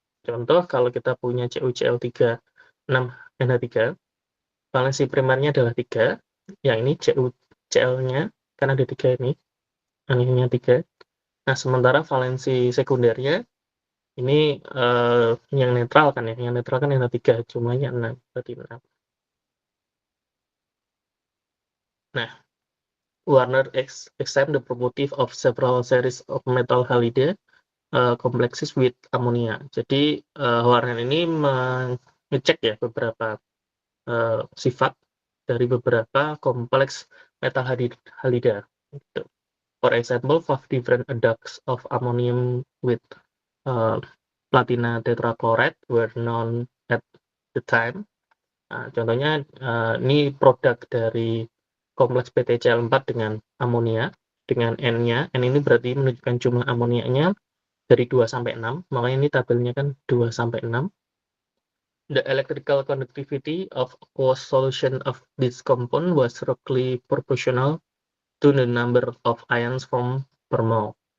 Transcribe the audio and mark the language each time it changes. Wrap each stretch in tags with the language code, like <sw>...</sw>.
<id>Contoh, kalau kita punya CuCl3 6NH3, valensi primernya adalah 3, yang ini CuCl-nya, kan ada 3 ini, anionnya 3. Nah, sementara valensi sekundernya, ini yang netral kan ya, yang netral kan NH3, jumlahnya 6, berarti 6. Nah,</id> <en>Werner extend the property of several series of metal halide complexes with ammonia.</en> <id>Jadi Werner ini mengecek ya beberapa sifat dari beberapa kompleks metal halida. Gitu.</id> <en>For example, 5 different adducts of ammonium with platina tetrachloride were known at the time.</en> <id>Nah, contohnya ini produk dari kompleks PTCl4 dengan amonia, dengan N-nya. N ini berarti menunjukkan jumlah amonianya dari 2 sampai 6, makanya ini tabelnya kan 2 sampai 6.</id> <en>The electrical conductivity of aqueous solution of this compound was roughly proportional to the number of ions formed per mole.</en>